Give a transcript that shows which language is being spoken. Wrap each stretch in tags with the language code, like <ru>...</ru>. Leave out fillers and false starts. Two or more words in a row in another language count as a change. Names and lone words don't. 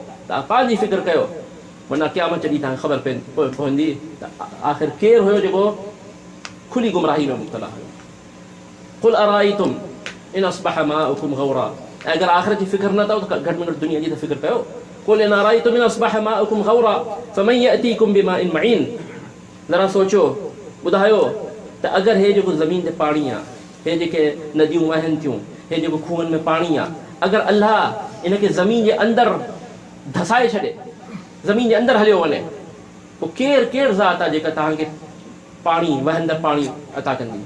<sd>तव्हां पंहिंजी फिक्र कयो वरना क़यामत जॾहिं तव्हांखे ख़बर पवंदी त आख़िर केरु हुयो जेको खुली गुमराही में मुब्तला हुयो।</sd> <ar>قل أرأيتم إن أصبح ماؤكم غورا,</ar> <sd>अगर आख़िरत जी फ़िक्र न अथव त घटि में घटि दुनिया जी त फ़िक्र कयो।</sd> <ar>قل إن أرأيتم إن أصبح ماؤكم غورا فمن يأتيكم بماء معين,</ar> <sd>ज़रा सोचो ॿुधायो त अगरि हे जेको ज़मीन ते पाणी आहे, हे जेके नदियूं वहनि थियूं, हे जेको खूहनि में पाणी आहे, अगरि अल्लाह इनखे ज़मीन जे अंदरि धसाए छॾे, ज़मीन जे अंदरि हलियो वञे, पोइ केरु ज़ात आहे जेका तव्हांखे पाणी वहंदड़ पाणी अता कंदी?</sd>